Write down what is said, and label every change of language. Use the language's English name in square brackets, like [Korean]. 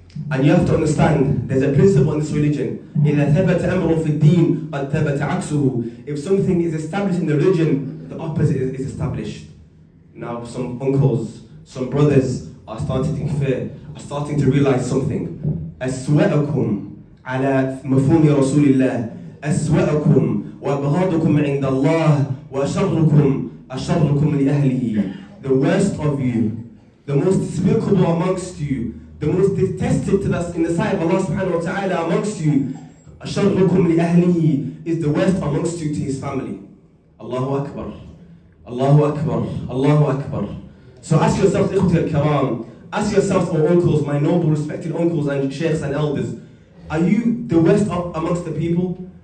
[English] And you have to understand, there's a principle in this religion. [Arabic] إِذَا ثَبَتَ أَمْرٌ فِي الدِّينِ قَدْ ثَبَتَ عَكْسُهُ. [English] If something is established in the religion, the opposite is established. Now some uncles, some brothers are starting to think fair, are starting to realize something. [Arabic] أَسْوَأَكُمْ عَلَى مَفْهُومِ رَسُولِ اللَّهِ أَسْوَأَكُمْ وَأَبْغَضُكُمْ عِنْدَ اللَّهِ وَأَشَرُّكُمْ لِأَهْلِهِ. [English] The worst of you, the most despicable amongst you, the most detested to us in the sight of Allah subhanahu wa ta'ala amongst you, [Arabic] أَشَرُّكُمْ لِأَهْلِهِ, [English] is the worst amongst you to his family. Allahu Akbar. Allahu Akbar. Allahu Akbar. So ask yourselves, [Arabic] ikhwati al-karam, [English] ask yourselves, my uncles, my noble respected uncles and sheikhs and elders, are you the worst amongst the people?